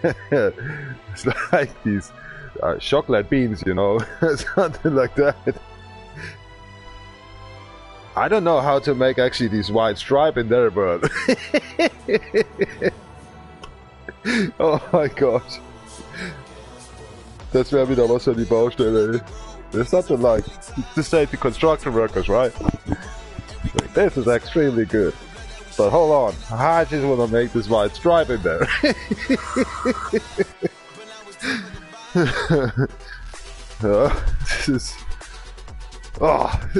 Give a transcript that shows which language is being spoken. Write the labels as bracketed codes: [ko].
[en] It's like these chocolate beans, you know, something like that. I don't know how to make actually these white stripe in there, but oh my gosh. [de] Das wäre wieder was für die Baustelle, ey. [en] There's something like to say to construction workers, right? Like, this is extremely good. But hold on, I just want to make this white stripe in there. This is... Oh.